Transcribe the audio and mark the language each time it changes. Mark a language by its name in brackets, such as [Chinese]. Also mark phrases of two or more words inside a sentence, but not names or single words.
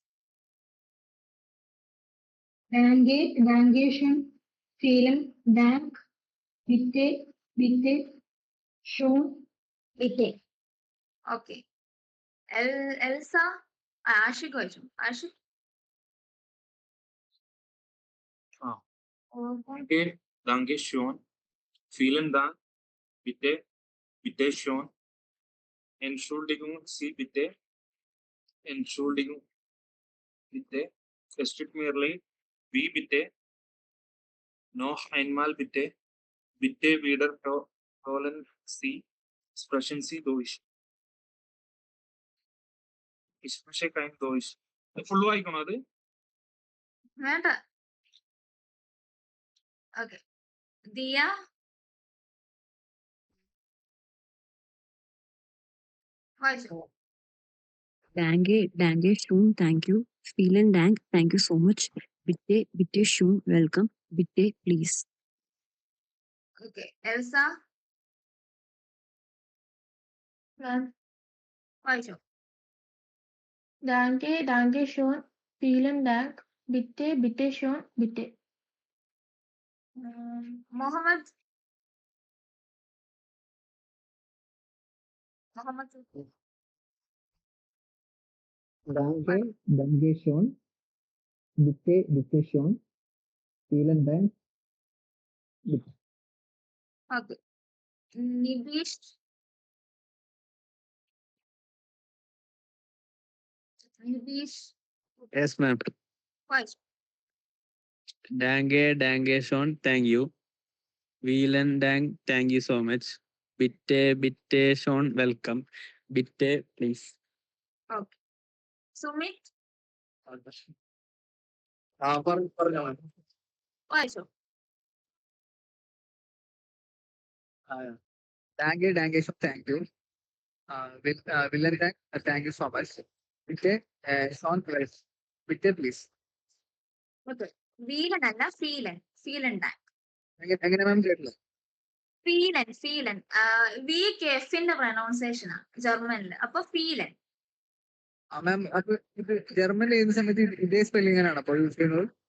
[German] Danke Dankeschön Vielen Dank bitte bitte schön bitte. [Malayalam] ഓക്കെ, എൽസ. ആഷിഖ് വായിച്ചു. ആഷിഖ്. [German] Danke, danke schön. Vielen Dank. Bitte, bitte schön. Entschuldigung, Sie bitte. Entschuldigung, bitte. Es tut mir leid. Wie bitte? Noch einmal bitte. Bitte wiederholen Sie. Sprechen Sie Deutsch. Ich spreche kein Deutsch. [Malayalam] Full വായിക്കണോ അത്? വേണ്ട. ഓക്കെ, ദിയ. വായിച്ചു. [German] Danke, danke schön, [English] thank you. [German] Vielen Dank, [English] thank you so much. [German] Bitte, bitte schön, welcome. Bitte, [English] please. [Malayalam] ഓക്കെ, എൽസ വായിച്ചു. [German] Danke Danke schön Vielen Dank bitte bitte schön bitte. [Malayalam] മുഹമ്മദ്. മുഹമ്മദ്. [German] Danke, danke schön. Bitte, bitte schön. Vielen Dank. Bitte. [Malayalam] ഓക്കെ, നിതീഷ്. നിതീഷ് [English] Yes, ma'am. [Malayalam] വായിച്ചു. [German] Danke schön, [English] thank you. [German] Vielen Dank, [English] thank you so much. [German] Bitte, bitte schön, welcome. Bitte, [English] please. [Malayalam] ഓക്കെ, സുമിത് പറഞ്ഞോ. വായിച്ചു. [German] Danke schön, [English] thank you. [German] Vielen Dank, [English] thank you so much. [German] Bitte, schön, bitte, [English] please. [Malayalam] ഓക്കെ, വീലൻ അല്ല ഫീലൻ. [German] Vielen Dank. [Malayalam] എങ്ങനെ മാം കേട്ടില്ല? ഫീലൻ. ഫീലൻ വി കെഫിന്റെ പ്രൊനൗൺസിയേഷനാ ജർമ്മനില്. അപ്പൊ ഫീലൻ. മാം അത് ഇത് ജർമ്മനിൽ ചെയ്യുന്ന സമയത്ത് ഇതേ സ്പെല്ലിംഗാണ് അപ്പോൾ യൂസ് ചെയ്യുന്നത്?